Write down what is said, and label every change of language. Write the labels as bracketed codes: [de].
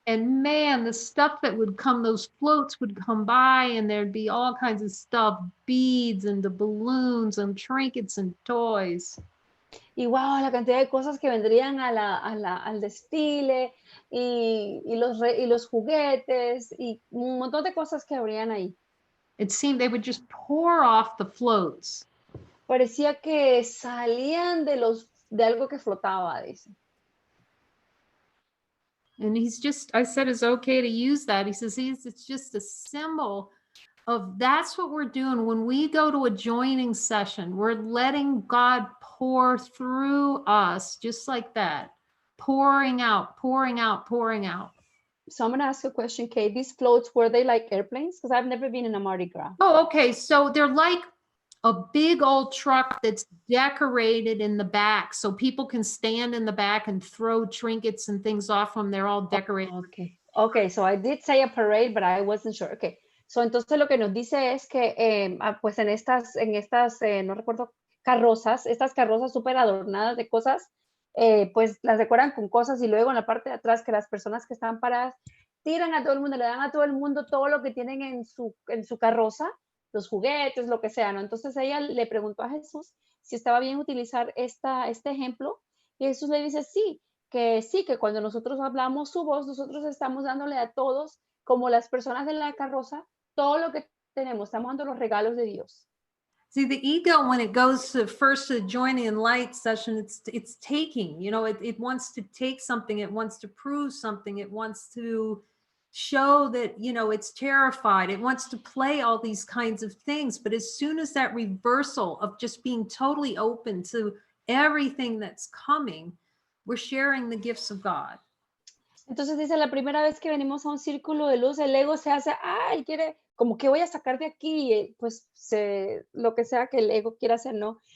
[en] And man, the stuff that would come, those floats would come by and there'd be all kinds of stuff, beads and the balloons and trinkets and toys. [es] Y wow, la cantidad de cosas que vendrían al desfile y los juguetes y un montón de cosas que habrían ahí. [en] It seemed they would just pour off the floats. [es] Parecía que salían de algo que flotaba, dice. [en] And I said, it's okay to use that. He says, it's just a symbol of that's what we're doing. When we go to a joining session, we're letting God pour through us just like that, pouring out, pouring out, pouring out. So I'm going to ask you a question, Kate. These floats, were they like airplanes? Because I've never been in a Mardi Gras. Oh, okay. So they're like a big old truck that's decorated in the back. So people can stand in the back and throw trinkets and things off them. They're all decorated. Okay. So I did say a parade, but I wasn't sure. Okay. [es] So entonces lo que nos dice es que pues en estas no recuerdo, estas carrozas súper adornadas de cosas, pues las decoran con cosas y luego en la parte de atrás que las personas que están paradas tiran a todo el mundo, le dan a todo el mundo todo lo que tienen en su carroza, los juguetes, lo que sea, ¿no? Entonces ella le preguntó a Jesús si estaba bien utilizar este ejemplo y Jesús le dice sí, que cuando nosotros hablamos su voz, nosotros estamos dándole a todos, como las personas de la carroza, todo lo que tenemos, estamos dando los regalos de Dios. [en] See, the ego, when it goes to first to joining in light session, it's taking, it wants to take something, it wants to prove something, it wants to show that, it's terrified, it wants to play all these kinds of things. But as soon as that reversal of just being totally open to everything that's coming, we're sharing the gifts of God. [es] Entonces dice, la primera vez que venimos a un círculo de luz, el ego se hace, ay, quiere, como que voy a sacar de aquí, pues lo que sea que el ego quiera hacer, ¿no?